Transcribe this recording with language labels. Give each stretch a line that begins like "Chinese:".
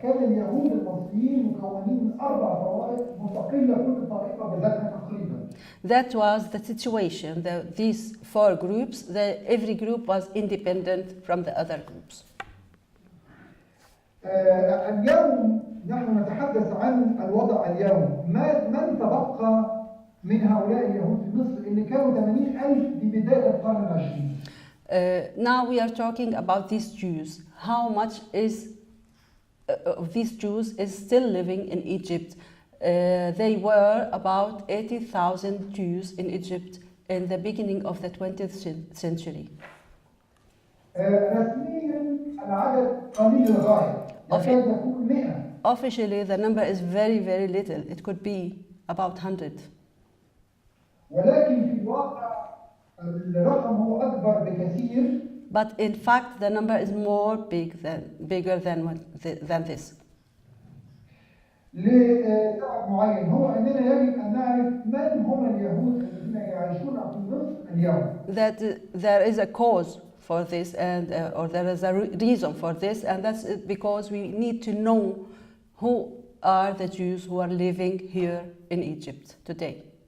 Arabic: كان اليهود المصريين مكونين من 4 طوائف مستقلة كل طائفة بذاتها تقريبا.
English: That was the situation. These 4 groups, every group was independent from the other groups.
Arabic: اليوم نحن نتحدث عن الوضع اليوم. من تبقى من هؤلاء اليهود في مصر اللي كانوا 80,000 ببداية القرن العشرين.
English: Now we are talking about these Jews. How much of these Jews is still living in Egypt? They were about 80,000 Jews in Egypt in the beginning of the 20th century.
Arabic: رسميا العدد قليل للغاية. يكاد يكون 100.
English: Officially, the number is very, very little. It could be about 100.
Arabic: ولكن في الواقع الرقم هو أكبر بكثير.
English: But in fact, the number is bigger than this.
Arabic: لسبب معين هو أننا يجب أن نعرف من هم اليهود الذين يعيشون في مصر اليوم.
English: That there is a cause for this, or there is a reason for this, and that's because we need to know who are the Jews who are living here in Egypt today.